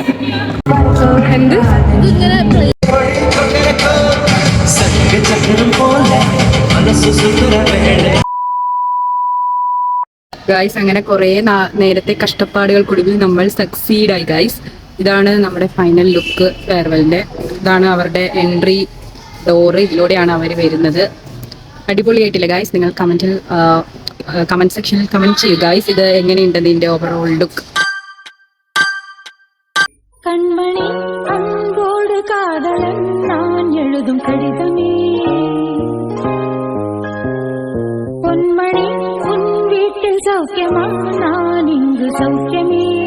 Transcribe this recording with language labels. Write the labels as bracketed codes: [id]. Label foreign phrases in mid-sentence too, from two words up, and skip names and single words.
[ml] എന്ത് ഗൈസ്, അങ്ങനെ കുറെ നേരത്തെ കഷ്ടപ്പാടുകൾക്കൊടുവിൽ നമ്മൾ സക്സീഡ് ആയി ഗൈസ്. ഇതാണ് നമ്മുടെ [en] final look [ml] ഫെയർവെല്ലിന്റെ. ഇതാണ് അവരുടെ [en] entry door. [ml] ഇതിലൂടെയാണ് അവർ വരുന്നത്. അടിപൊളിയായിട്ടില്ല ഗൈസ്? നിങ്ങൾ [en] comment section [ml] കമന്റ് ചെയ്യുക ഗൈസ്. ഇത് എങ്ങനെയുണ്ടെന്ന് ഇതിന്റെ [en] overall look. [ta] கண்மணி அன்போடு காதலன் நான் எழுதும் கடிதமே பொன்மணி உன் வீட்டில் சௌக்கியமா நான் இங்கு சௌக்கியமே